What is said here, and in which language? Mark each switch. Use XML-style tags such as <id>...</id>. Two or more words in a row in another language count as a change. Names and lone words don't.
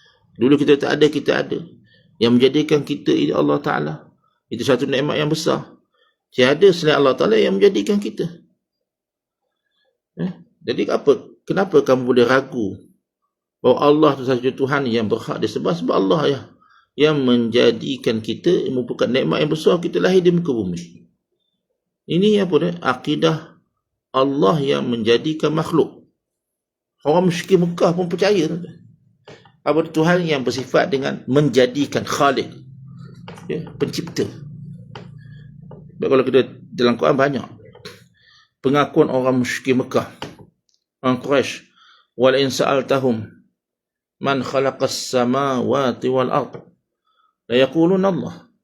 <ms>Dulu kita tak ada, kita ada. yang menjadikan kita ini</ms> <ar>الله تعالى.</ar> <ms>Itu satu nikmat yang besar. Tiada selain</ms> <ar>الله تعالى</ar> <ms>yang menjadikan kita. Jadi kenapa kamu boleh ragu bahawa Allah itu sahaja Tuhan yang berhak disembah? Sebab Allah yang menjadikan kita, merupakan nikmat yang besar kita lahir di muka bumi. Ini apa dia? Akidah Allah yang menjadikan makhluk. Orang musyrik Mekah pun percaya. Apa Tuhan yang bersifat dengan menjadikan, Khaliq, pencipta. Kalau kita dalam Quran banyak pengakuan orang musyrik Mekah, orang Quraisy,</ms> <ar>وإن سألتهم من خلق السماوات والأرض ليقولن الله.</ar>